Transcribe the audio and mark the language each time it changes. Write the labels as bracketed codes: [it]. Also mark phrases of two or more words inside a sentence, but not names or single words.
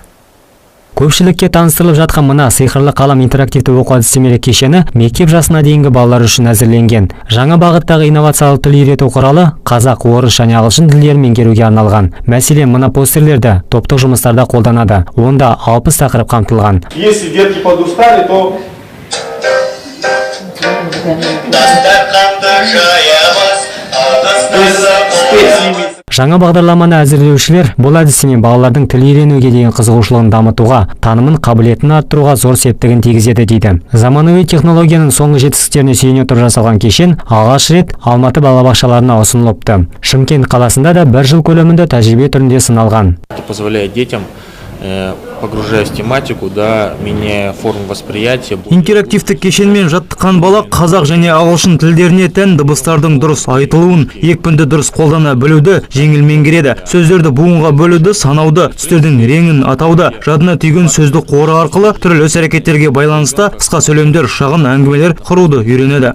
[kk] Көпшілікке таныстырылып жатқан мына сиқырлы қалам интерактивті оқу әдістемелік кешені мектеп жасына дейінгі балалар үшін әзірленген. Жаңа бағыттағы инновациялық тіл үйрету құралы қазақ, орыс және ағылшын тілдерін меңгеруге арналған. Мәселен, мына постерлерді топтық жұмыстарда қолданады. Онда 60 тақырып қамтылған. [ru] Если детки подустали, то [kk] Жаңа бағдарламаны әзірлеушілер бұл әдістемен балалардың тіл үйренуге деген қызығушылығын дамытуға, танымын, қабілетін арттыруға зор септігін тигізеді дейді. Заманауи технологияның соңғы жетістіктеріне сүйене отырып жасалған кешен алғаш рет Алматы балабақшаларына ұсынылыпты. Шымкент қаласында да 1 жыл көлемінде тәжірибе түрінде сыналған. [ru] Позволяет детям, погружаясь в тематику, меняя форму восприятия. [kk] Интерактивтік кешенмен жаттыққан бала қазақ және ағылшын тілдеріне тән дыбыстардың дұрыс айтылуын, екпінді дұрыс қолдана білуді жеңіл меңгереді. Сөздерді буынға бөлуді, санауды, түстердің реңін атауды, жадына түйген сөздік қоры арқылы түрлі іс-әрекеттерге байланысты қысқа сөйлемдер, шағын әңгімелер құруды үйренеді.